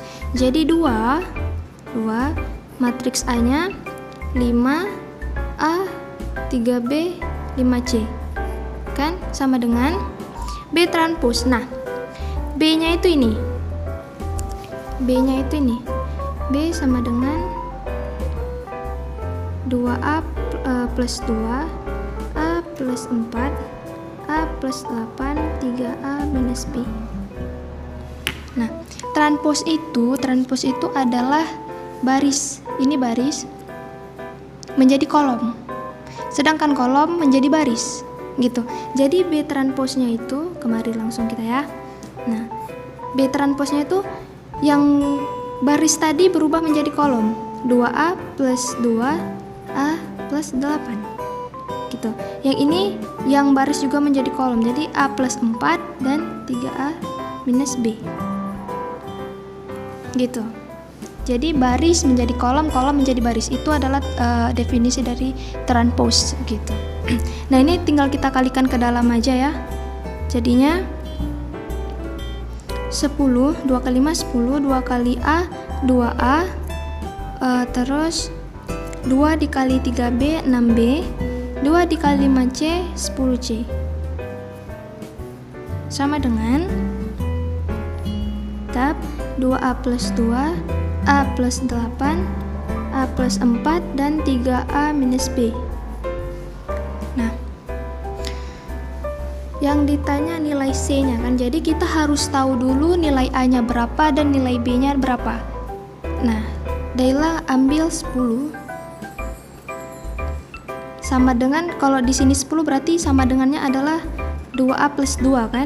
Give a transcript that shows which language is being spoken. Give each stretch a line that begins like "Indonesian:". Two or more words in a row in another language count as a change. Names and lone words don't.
Indonesian: Jadi 2 matriks A-nya 5A 3B 5C kan sama dengan B transpos. Nah, B-nya itu ini. B-nya itu ini. B sama dengan 2A plus 2, A plus 4, A plus 8, 3A minus B. Nah, transpos itu adalah baris. Ini baris menjadi kolom. Sedangkan kolom menjadi baris. Gitu. Jadi B transposnya itu, kemari langsung kita ya. Nah, B transposnya itu yang baris tadi berubah menjadi kolom. 2A plus 2A plus 8 gitu. Yang ini yang baris juga menjadi kolom, jadi A plus 4 dan 3A minus B gitu. Jadi baris menjadi kolom, kolom menjadi baris, itu adalah definisi dari transpose gitu. Nah, ini tinggal kita kalikan ke dalam aja ya. Jadinya 10, 2 kali 5 10, 2 kali A 2A, terus 2 dikali 3B 6B, 2 dikali 5C 10C, sama dengan tab 2A plus 2, A plus 8, A plus 4, dan 3A minus B. Nah, yang ditanya nilai C-nya kan, jadi kita harus tahu dulu nilai A-nya berapa dan nilai B-nya berapa. Nah, Daila ambil 10 sama dengan, kalau di sini 10 berarti sama dengannya adalah 2A plus 2 kan.